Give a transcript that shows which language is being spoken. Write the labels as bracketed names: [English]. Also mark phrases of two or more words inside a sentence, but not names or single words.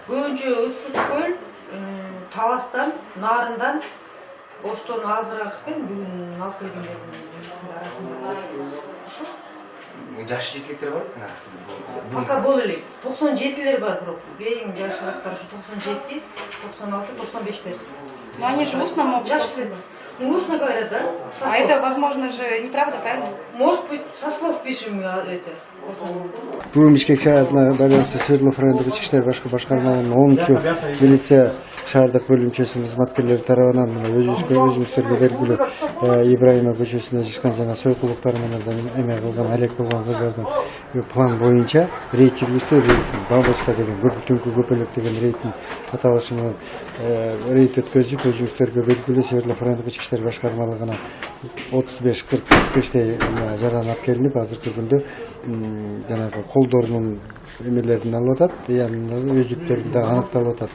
[Kyrgyz] Көбүнчө Ысык көл, Таластан, Нарындан, Оштон азыраак экен, бүгүн алып келгендердин арасында. Ушул Жаш жетиликтер бар экен арасында. пока боло элек 97лер бар, бирок эң жашыраактар ушу 97, 96, 95лер. [Russian] Но они же устно могут. Жаштар. Устно говорят, да? А это, возможно, же неправда, правильно? Может быть, со слов пишем это. [Kyrgyz] Бүгін Бишкек шаарына байланысты Свердлов райондук ички иштер башкармалыгынын 10-чу милиция шаардык бөлүмчөсүнүн кызматкерлери тарабынан өзүңүздөргө белгилүү Ибраимов көчөсүнө чыккан жана сойкулуктар менен эме кылган алек болгон кыздардын план боюнча рейд жүргүзсө, бабочка деген түнкү көпөлөк деген рейдтин аталышы менен рейд өткөзүп, өзүңүздөргө белгилүү Свердлов райондук ички иштер башкармалыгына 35-45 жаранап келинип, азыркы күндө жанагы колдорунун эмелерин алып атат, өздүктөрүн да аныкталып атат.